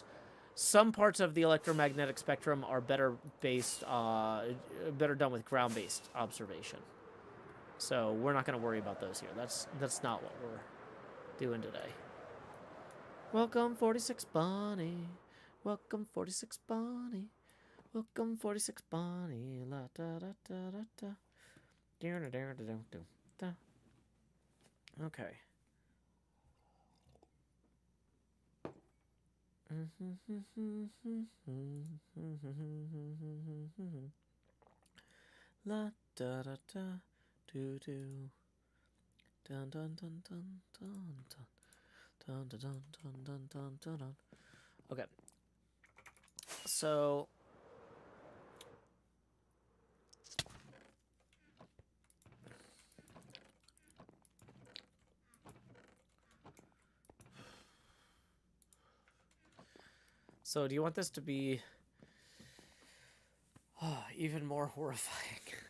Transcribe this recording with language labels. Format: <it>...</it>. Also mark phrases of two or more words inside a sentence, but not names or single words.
<en>Some parts of the electromagnetic spectrum are better done with ground-based observation. So we're not going to worry about those here. That's not what we're doing today. Welcome 46 Bonnie. Welcome 46 Bonnie. Welcome 46 Bonnie. La da da da da da. Okay. La da da da do do. Dun dun dun dun dun dun. Dun dun dun dun dun dun dun. Okay. So do you want this to be even more horrifying?</en>